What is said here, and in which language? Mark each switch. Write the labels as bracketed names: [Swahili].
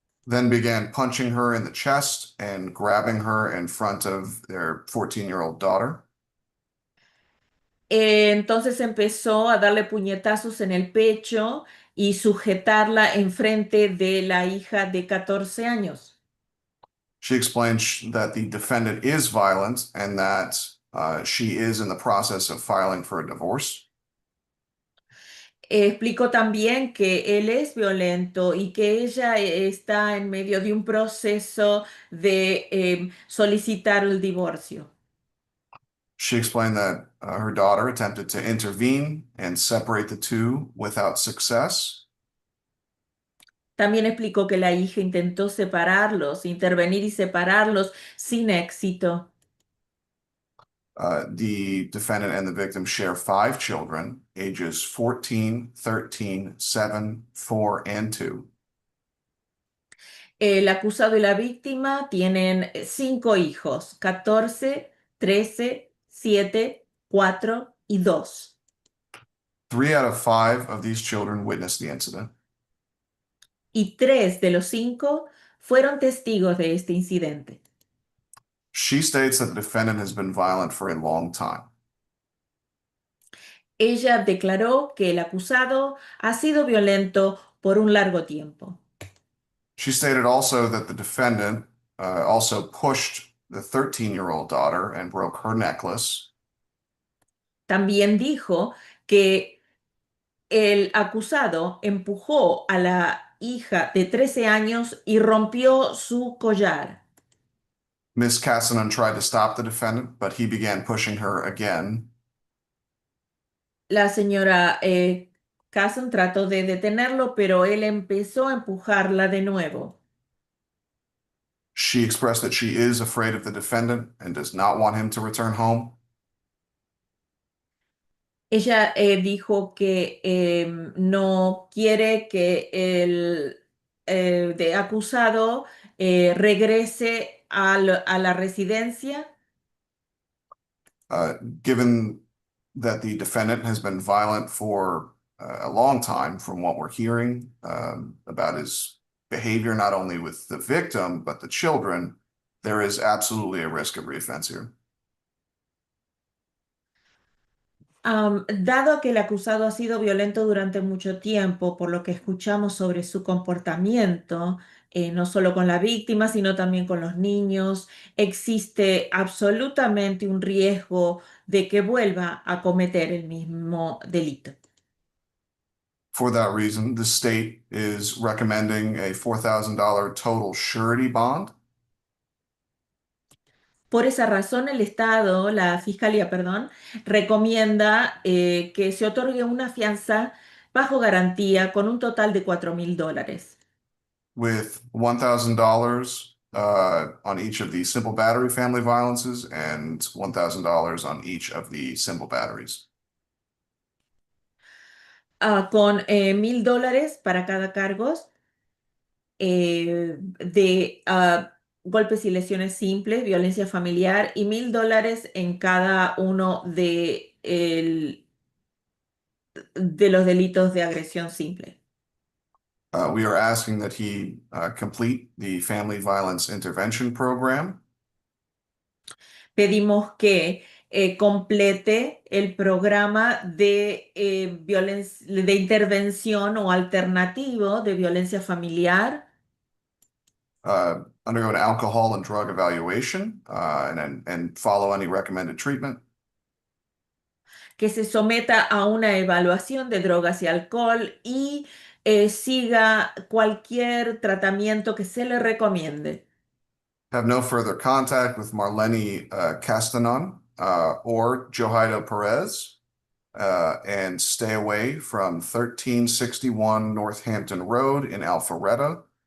[English] then began punching her in the chest and grabbing her in front of their 14-year-old daughter. [Spanish] Entonces empezó a darle puñetazos en el pecho y sujetarla enfrente de la hija de 14 años. [English] She explained that the defendant is violent and that she is in the process of filing for a divorce. [Spanish] Explicó también que él es violento y que ella está en medio de un proceso de solicitar el divorcio. [English] She explained that her daughter attempted to intervene and separate the two without success. [Spanish] También explicó que la hija intentó separarlos, intervenir y separarlos sin éxito. [English] The defendant and the victim share 5 children, ages 14, 13, 7, 4, and 2. [Spanish] El acusado y la víctima tienen 5 hijos, 14, 13, 7, 4 y 2. [English] 3 out of 5 of these children witnessed the incident. [Spanish] Y 3 de los 5 fueron testigos de este incidente. [English] She states that the defendant has been violent for a long time. [Spanish] Ella declaró que el acusado ha sido violento por un largo tiempo. [English] She stated also that the defendant also pushed the 13-year-old daughter and broke her necklace. [Spanish] También dijo que el acusado empujó a la hija de 13 años y rompió su collar. [English] Miss Cassinan tried to stop the defendant, but he began pushing her again. [Spanish] La señora Casson trató de detenerlo, pero él empezó a empujarla de nuevo. [English] She expressed that she is afraid of the defendant and does not want him to return home. [Spanish] Ella dijo que no quiere que el acusado regrese a la residencia. [English] Given that the defendant has been violent for a long time, from what we're hearing about his behavior, not only with the victim, but the children, there is absolutely a risk of reoffense here. [Spanish] Dado que el acusado ha sido violento durante mucho tiempo, por lo que escuchamos sobre su comportamiento, no solo con la víctima, sino también con los niños, existe absolutamente un riesgo de que vuelva a cometer el mismo delito. [English] For that reason, the state is recommending a $4,000 total surety bond. [Spanish] Por esa razón, el Estado, la Fiscalía, perdón, recomienda que se otorgue una fianza bajo garantía con un total de $4,000. [English] With $1,000 on each of the simple battery family violences and $1,000 on each of the simple batteries. [Spanish] Con $1,000 para cada cargo de golpes y lesiones simples, violencia familiar, y $1,000 en cada uno de los delitos de agresión simple. [English] We are asking that he complete the Family Violence Intervention Program. [Spanish] Pedimos que complete el programa de intervención o alternativo de violencia familiar. [English] Undergo an alcohol and drug evaluation and follow any recommended treatment. [Spanish] Que se someta a una evaluación de drogas y alcohol y siga cualquier tratamiento que se le recomiende. [English] Have no further contact with Marlene Castanon or Johaida Perez, and stay away from 1361 Northampton Road in Alpharetta.